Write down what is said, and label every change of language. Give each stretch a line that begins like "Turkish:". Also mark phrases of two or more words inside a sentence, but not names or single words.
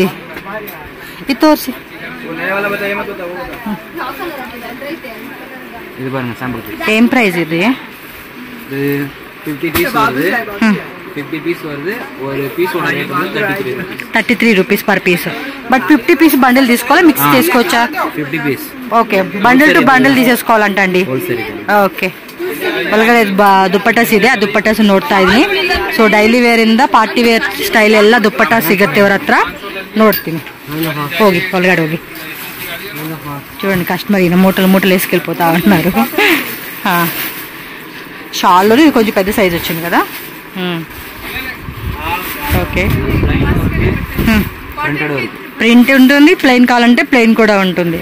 Telugu: ఇది తోర్సి ఏం ప్రైస్ ఇది?
English: 33 rupees per piece.
Telugu: బట్
English: 50 piece bundle
Telugu: తీసుకోవాలి, మిక్స్ చేసుకోవచ్చా? ఓకే,
English: bundle to bundle
Telugu: తీసేసుకోవాలంటండి.
Kannada: ಓಕೆ ಒಳಗಡೆ ದುಪ್ಪಟ್ಟ ಇದೆ. ಆ ದುಪ್ಪಟ್ಟ ನೋಡ್ತಾ ಇದೀನಿ. ಸೊ
English: daily wear
Kannada: ಇಂದ
English: party wear style
Kannada: ಎಲ್ಲ ದುಪ್ಪಟ್ಟ ಸಿಗುತ್ತೆ ಇವ್ರ ಹತ್ರ. ನೋಡ್ತೀನಿ, ಹೋಗಿ ಒಳಗಡೆ ಹೋಗಿ చూడండి.
Telugu: కస్టమర్ ఈయన మూటలు మూటలు వేసుకెళ్ళిపోతా ఉన్నారు. షాల్లో ఇది కొంచెం పెద్ద సైజ్ వచ్చింది కదా. ఓకే, ప్రింట్ ఉంటుంది, ప్లెయిన్ కావాలంటే ప్లెయిన్ కూడా ఉంటుంది.